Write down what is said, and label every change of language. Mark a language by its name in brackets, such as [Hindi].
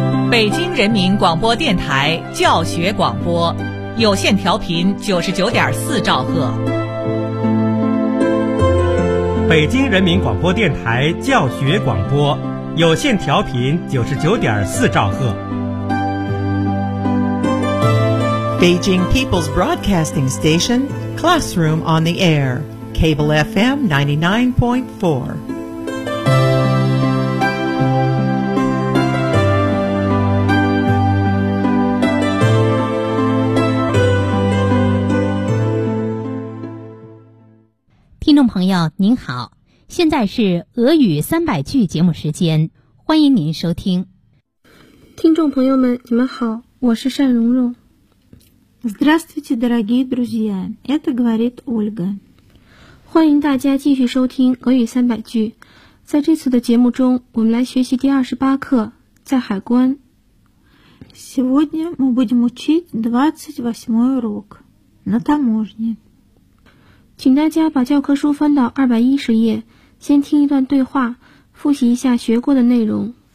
[Chinese] 北京人民广播电台教学广播，有线调频99.4兆赫。北京人民广播电台教学广播，有线调频99.4兆赫。 [English] Beijing People's Broadcasting Station, Classroom on the Air, Cable FM 99.4. [Chinese] 听众朋友您好，现在是俄语300句节目时间，欢迎您收听。听众朋友们你们好，我是单蓉蓉。 [Russian] Здравствуйте, дорогие друзья, это говорит Ольга. [Chinese] 欢迎大家继续收听俄语300句。在这次的节目中我们来学习第28课，在海关。 [Russian] Сегодня мы будем учить 28 урок на таможне。 [Chinese] 请大家把教科书翻到210页，先听一段对话，复习一下学过的内容。